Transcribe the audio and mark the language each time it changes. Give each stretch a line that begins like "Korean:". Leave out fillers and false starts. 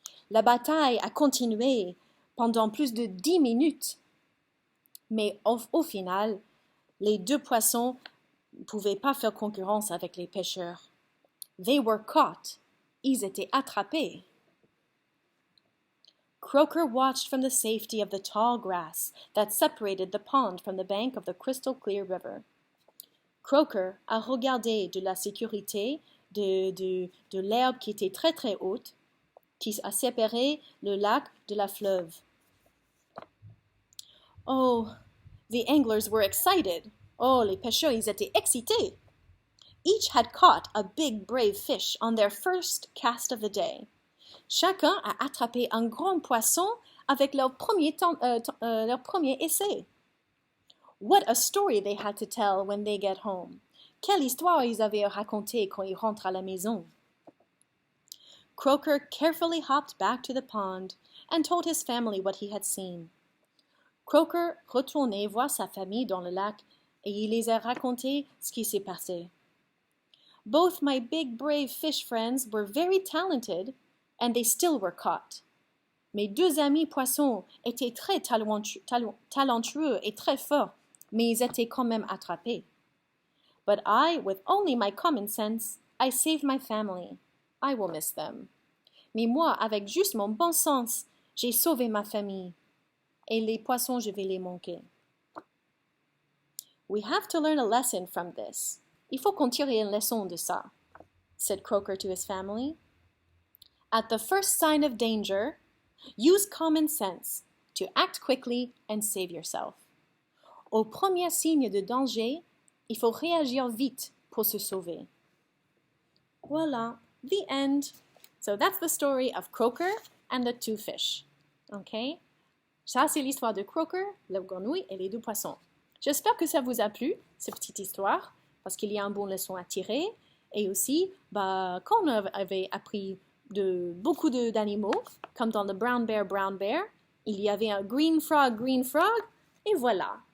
French: La bataille a continué pendant plus de 10 minutes, mais au final, les deux poissons ne pouvaient pas faire concurrence avec les pêcheurs.
English: They were caught.
French: Ils étaient attrapés.
English: Croaker watched from the safety of the tall grass that separated the pond from the bank of the crystal clear river.
French: Croaker a regardé de la sécurité de l'herbe qui était très très haute, qui a séparé le lac de la fleuve.
English: Oh, the anglers were excited.
French: Oh, les pêcheurs, ils étaient excités.
English: Each had caught a big brave fish on their first cast of the day.
French: Chacun a attrapé un grand poisson avec leur premier essai.
English: What a story they had to tell when they get home.
French: Quelle histoire ils avaient à raconter quand ils rentrent à la maison.
English: Croaker carefully hopped back to the pond and told his family what he had seen.
French: Croaker retournait voir sa famille dans le lac et il les a raconté ce qui s'est passé.
English: Both my big brave fish friends were very talented and they still were caught.
French: Mes deux amis poissons étaient très talentueux et très forts, mais ils étaient quand même attrapés.
English: But I, with only my common sense, I saved my family. I will miss them.
French: Mais moi, avec juste mon bon sens, j'ai sauvé ma famille. Et les poissons, je vais les manquer.
English: We have to learn a lesson from this.
French: Il faut qu'on tire une leçon de ça,
English: said Croaker to his family. At the first sign of danger, use common sense to act quickly and save yourself.
French: Au premier signe de danger, il faut réagir vite pour se sauver.
English: Voilà, the end. So that's the story of Croaker and the two fish. Okay?
French: Ça, c'est l'histoire de Croaker, la grenouille et les deux poissons. J'espère que ça vous a plu, cette petite histoire, parce qu'il y a un bon leçon à tirer. Et aussi, quand on avait appris beaucoup d'animaux, comme dans le Brown Bear, il y avait un green frog, et voilà.